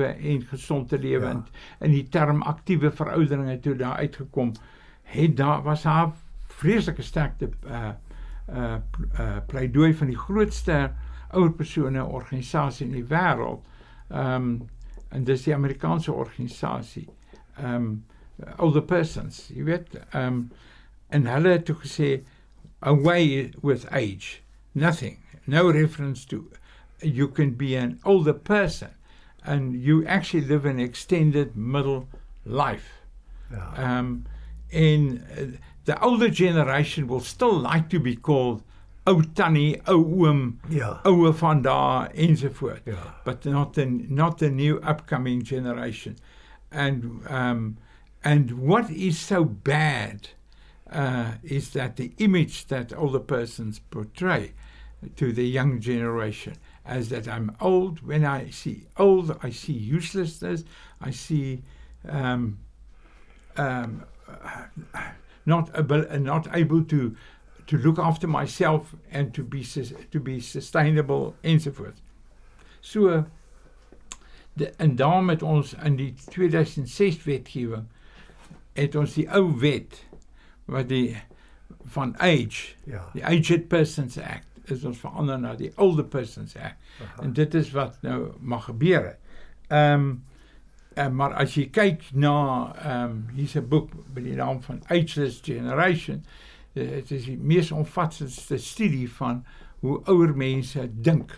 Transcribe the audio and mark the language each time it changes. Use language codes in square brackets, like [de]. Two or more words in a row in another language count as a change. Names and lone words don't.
[af] en gezond te lewe, en die term aktiewe veroudering het toe daar uitgekom, was haar vreeslike sterkte pleidooi van die grootste ouerpersone organisasie in die wêreld, en dis die Amerikaanse organisasie, [en] older persons, [af] jy weet, en hulle het toe gesê, [en] away with age, nothing, no reference to, you can be an older person, and you actually live an extended middle life. And the older generation will still like to be called [af] ou tannie, ou oom, Ja. ouer van daar, enzovoort. Ja. [en] But not the new upcoming generation. And what is so bad is that the image that older persons portray to the young generation as that I'm old. When I see old, I see uselessness. I see not able to look after myself and to be sustainable enzovoort. [af] So en daarom met ons in die 2006 wetgewing het ons die ou wet wat die van age, die Aged Persons Act, is ons verander na die Older Persons Act. En dit is wat nou mag gebeur. Maar as jy kyk na, hier's 'n boek met die naam van Ageless Generation, het is die mees omvattendste studie van hoe ouer mense dink.